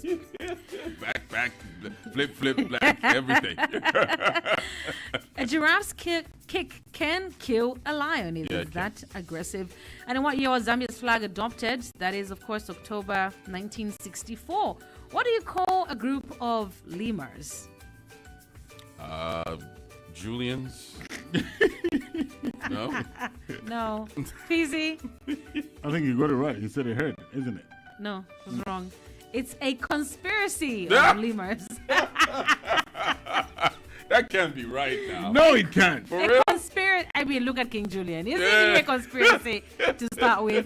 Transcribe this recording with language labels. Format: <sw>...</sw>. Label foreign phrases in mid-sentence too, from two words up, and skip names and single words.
<en>Back, flip, black, everything. A giraffe's kick can kill a lion. It is that aggressive. And in what year was Zambia's flag adopted? That is, of course, October 1964. What do you call a group of lemurs? Julians? No? No. Pzee? I think you got it right. You said it hurt, isn't it? No, it was wrong. It's a conspiracy of lemurs. That can't be right now. No, it can't. For real? Conspiracy. I mean, look at King Julian. Isn't it a conspiracy to start with?</en>